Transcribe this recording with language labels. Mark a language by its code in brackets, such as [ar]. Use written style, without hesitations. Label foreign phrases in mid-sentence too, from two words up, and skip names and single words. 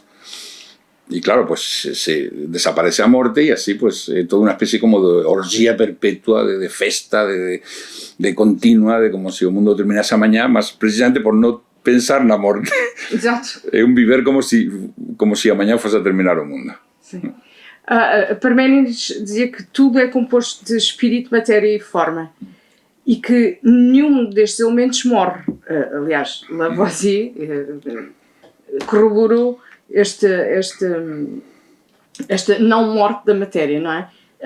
[es] Y claro, [gl] pues se desaparece a morte y así pues toda una especie como de orgía perpetua, de festa, de continua, de como si o mundo terminase mañá, mas precisamente por non pensar na morte. [pt] Exato. [gl] É un viver como si a mañá fose a terminar o mundo. Sí. [pt] Parménides dizia que tudo é composto de espírito, matéria e forma. E que nenhum destes elementos morre. Aliás, Lavoisier corroborou esta não morte da matéria, não é?